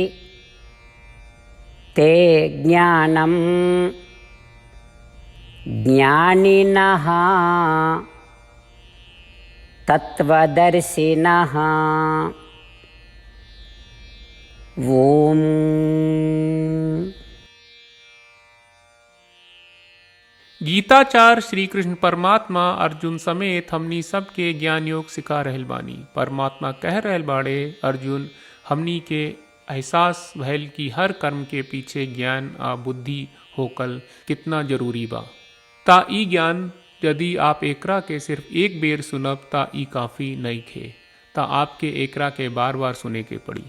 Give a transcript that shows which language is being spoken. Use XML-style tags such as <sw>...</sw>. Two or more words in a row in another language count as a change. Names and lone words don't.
<sa>ते ज्ञानं ज्ञानिनः तत्वदर्शिनः। ओम।</sa> <bho>गीताचार्य श्री कृष्ण परमात्मा अर्जुन समेत हमनी सबके ज्ञान योग सिखा रहल बानी। परमात्मा कह रहल बाड़े, अर्जुन हमनी के एहसास भइल कि हर कर्म के पीछे ज्ञान आ बुद्धि होकल कितना जरूरी बा। ता ई ज्ञान यदि आप एकरा के सिर्फ एक बेर सुनब ता ई काफ़ी नहीं खे, ता आपके एकरा के बार बार सुने के पड़ी।</bho>